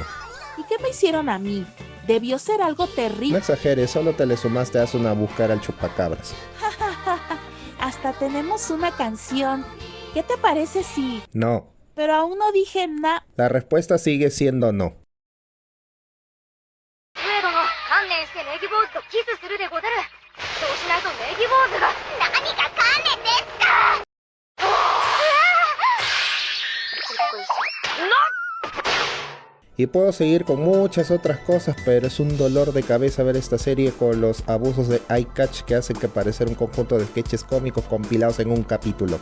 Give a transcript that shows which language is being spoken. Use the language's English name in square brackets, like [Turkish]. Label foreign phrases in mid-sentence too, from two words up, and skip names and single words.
[Spanish] ¿Y qué me hicieron a mí? Debió ser algo No terrible. exageres, solo te le sumaste a Asuna a buscar al chupacabras. Hasta tenemos una canción. ¿Qué te parece si...? No, Pero aún no dije nada. la respuesta sigue siendo no. [Japanese] 上殿、観念してネギ坊主とキスするでござる。そうしないとネギ坊主が。何が観念ですか。 [Spanish] Y puedo seguir con muchas otras cosas, pero es un dolor de cabeza ver esta serie con los abusos de [English] eye catch [Spanish] que hacen que parecer un conjunto de sketches cómicos compilados en un capítulo.